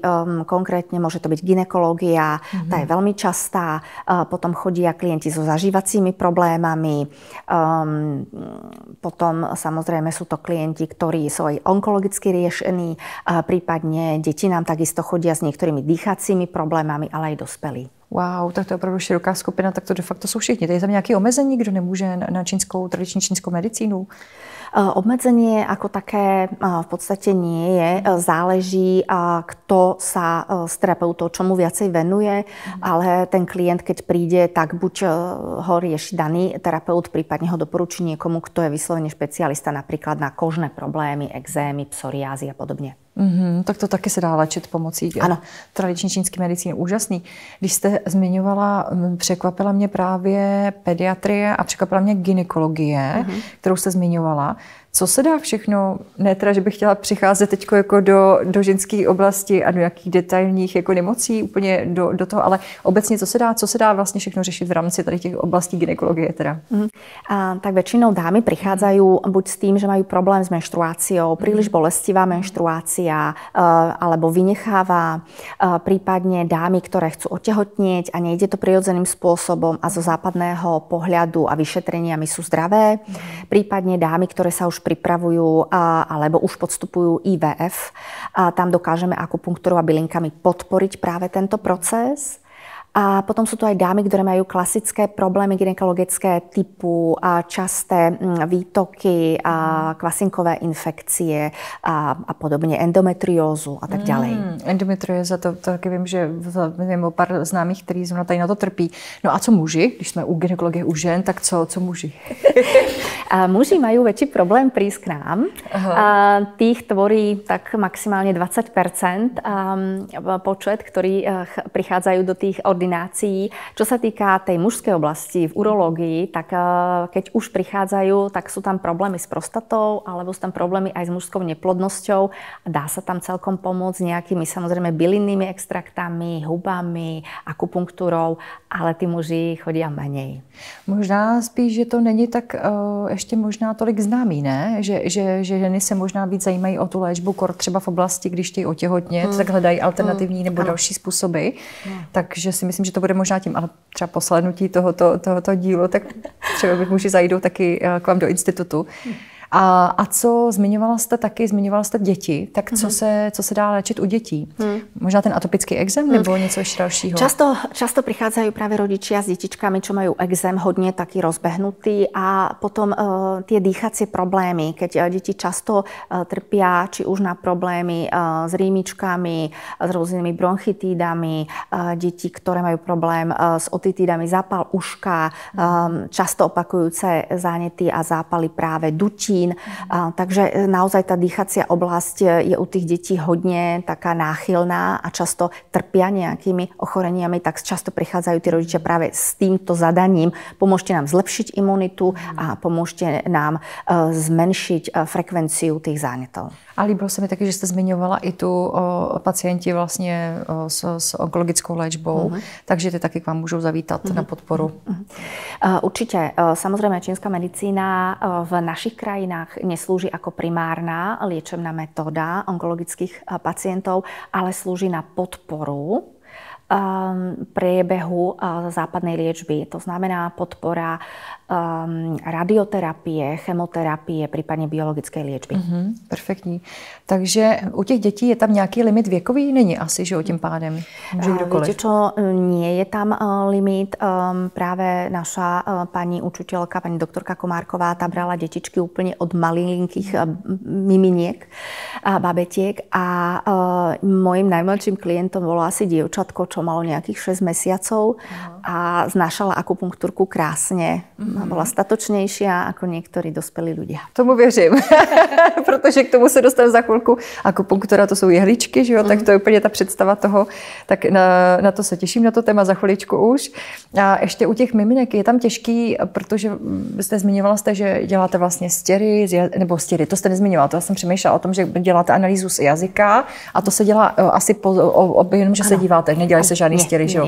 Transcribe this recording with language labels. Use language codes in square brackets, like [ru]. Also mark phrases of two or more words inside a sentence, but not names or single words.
[sk] Konkrétne môže to byť gynekológia, tá je veľmi častá. Potom chodia klienti so zažívacími problémami. Potom samozrejme sú to klienti, ktorí sú aj onkologicky riešení. Prípadne deti nám takisto chodia s niektorými dýchacími problémami, ale aj dospelí. [cs] Wow, tak to je opravdu široká skupina, tak to de facto jsou všichni. Je tam nějaké omezení, kdo nemůže na tradiční čínskou medicínu? [sk] Obmedzenie ako také v podstate nie je. Záleží, kto sa s terapeutou čomu viacej venuje, ale ten klient, keď príde, tak buď ho rieši daný terapeut, prípadne ho doporučí niekomu, kto je vyslovene špecialista napríklad na kožné problémy, exémy, psoriázy a podobne. [cs] Tak to taky se dá léčit pomocí tradiční čínské medicíny. Úžasný. Když jste zmiňovala, překvapila mě právě pediatrie a překvapila mě gynekologie, kterou jste zmiňovala. Co se dá všechno, ne teda, že bych chtěla přicházet teď jako do ženské oblasti a do nějakých detailních jako nemocí úplně do toho, ale obecně co se dá vlastně všechno řešit v rámci tady těch oblastí gynekologie teda? [sk] Tak väčšinou dámy prichádzajú buď s tým, že majú problém s menštruáciou, príliš bolestivá menštruácia, alebo vynecháva, prípadne dámy, ktoré chcú otehotnieť a nejde to prirodzeným spôsobom a zo západného pohľadu a vyšetreniami sú zdravé. Prípadne dámy, ktoré sa už pripravujú alebo už podstupujú IVF, tam dokážeme akupunktúrou a bylinkami podporiť práve tento proces. A potom sú tu aj dámy, ktoré majú klasické problémy gynekologické typu časté výtoky, kvasinkové infekcie a podobne, endometriózu a tak ďalej. [cs] Endometrióza, to taky vím, že vím o pár známých, kteří zrovna tady na to trpí. No a co muži? Když jsme u gynekologie u žen, tak co muži? [sk] Muži majú väčší problém prísť k nám. Tých tvorí tak maximálne 20% počet, ktorí prichádzajú do tých ordinácií. Čo sa týka tej mužskej oblasti v urológii, tak keď už prichádzajú, tak sú tam problémy s prostatou, alebo sú tam problémy aj s mužskou neplodnosťou. Dá sa tam celkom pomôcť nejakými samozrejme bylinnými extraktami, hubami, akupunktúrou, ale tí muži chodia menej. [cs] Možná spíš, že to není tak ještě možná tolik známý, ne? Že ženy se možná víc zajímají o tu léčbu, třeba v oblasti, když chtějí otěhotnět, tak hledají alternativní nebo další způsoby. Takže si myslím, že to bude možná tím, ale třeba po slednutí tohoto dílu, tak třeba by muži zajdou taky k vám do institutu. A co zmiňovala jste děti, tak co se dá léčit u dětí? Možná ten atopický ekzém nebo něco ještě dalšího? [sk] Často prichádzajú práve rodičia s detičkami, čo majú ekzém hodne taký rozbehnutý a potom tie dýchacie problémy, keď deti často trpia či už na problémy s rýmičkami, s rôznymi bronchitídami, deti, ktoré majú problém s otitídami, zápal uška, často opakujúce zánety a zápaly práve dutí. Takže naozaj tá dýchacia oblasť je u tých detí hodne taká náchylná a často trpia nejakými ochoreniami, tak často prichádzajú tí rodičia práve s týmto zadaním. Pomôžte nám zlepšiť imunitu a pomôžte nám zmenšiť frekvenciu tých zánetov. [cs] A líbilo se mi taky, že jste zmiňovala i tu pacienti vlastně s onkologickou léčbou, takže ty taky k vám můžou zavítat na podporu. [sk] Určite. Samozrejme, čínska medicína v našich krajinách neslúži ako primárna liečebná metóda onkologických pacientov, ale slúži na podporu priebehu západnej liečby. To znamená podpora radioterapie, chemoterapie, prípadne biologickej liečby. [cs] Perfektní. Takže u těch dětí je tam nějaký limit věkový? Není asi, že o tím pádem? Může kdokoliv. [sk] Viete čo, nie je tam limit. Práve naša pani učiteľka, pani doktorka Komárková, tá brala detičky úplne od malinkých miminiek a babetiek a mojím najmladším klientom bolo asi dievčatko, čo malo nejakých 6 mesiacov a znášala akupunktúrku krásne. Bola statočnejšia ako niektorí dospelí ľudia. [cs] Tomu věřím, protože k tomu se dostanu za chvilku. Akupunktura, to jsou jehličky, že jo? Tak to je úplně ta představa toho. Tak na to se těším, na to téma za chviličku už. A ještě u těch miminek je tam těžký, protože jste zmiňovala, že děláte vlastně stěry, to jste nezmiňovala, to já jsem přemýšlela o tom, že děláte analýzu z jazyka a to se dělá asi jenom, že se díváte, nedělají se žádný stěry, že jo?